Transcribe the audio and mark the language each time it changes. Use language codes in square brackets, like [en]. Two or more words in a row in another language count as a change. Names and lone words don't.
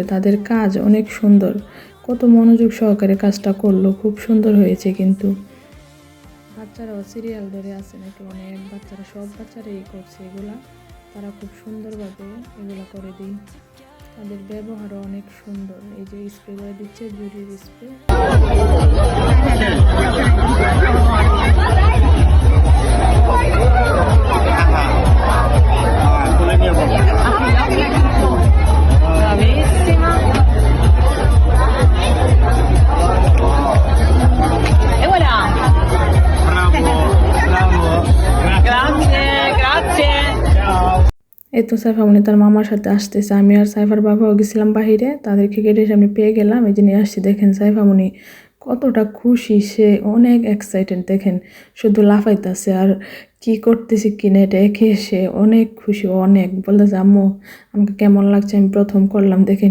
[bn] তাদের কাজ অনেক সুন্দর, কত মনোযোগ সহকারে কাজটা করলো, খুব সুন্দর হয়েছে। কিন্তু বাচ্চারাও সিরিয়াল ধরে আছে নাকি, অনেক বাচ্চারা, সব বাচ্চারাই করছে এগুলা, তারা খুব সুন্দরভাবে এগুলো করে দিই। তাদের ব্যবহারও অনেক সুন্দর। এই যে স্প্রে করে দিচ্ছে, জুড়ির স্প্রে। [it] Bravissima. E voilà. Bravo, bravo. Grazie, grazie. Ciao. [bn] এই তো সাইফা মুনি তার মামার সাথে আসতেছে। আমি আর সাইফার বাবাও গেছিলাম বাহিরে, তাদেরকে গেটে সামনে পেয়ে গেলাম। এই যে নিয়ে আসছি, দেখেন সাইফা মুনি কতটা খুশি, সে অনেক এক্সাইটেড। দেখেন শুধু লাফাইতেছে আর কি করতেছে কিনা এটা এঁকে সে অনেক খুশি, অনেক বলতেছে আম্মু আমাকে কেমন লাগছে, আমি প্রথম করলাম।